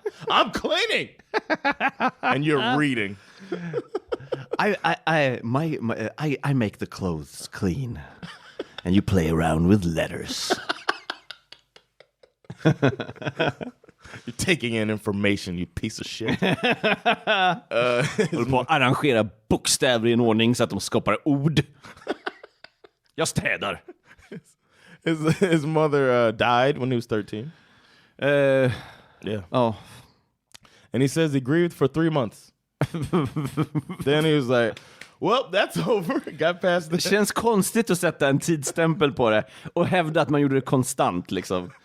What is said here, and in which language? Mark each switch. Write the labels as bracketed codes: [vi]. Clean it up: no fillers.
[en] I'm cleaning, and you're reading. I make the clothes clean, and you play around with letters. You're taking in information, you piece of shit. [sv] Håller på att arrangera bokstäver i en ordning så att de skapar ord. Jag städar. [en] His mother died when he was 13. Yeah. Oh. And he says he grieved for 3 months. Then he was like, well, that's over. Got past [sv] det. Det känns konstigt att sätta en tidsstämpel på det och hävda att man gjorde det konstant liksom.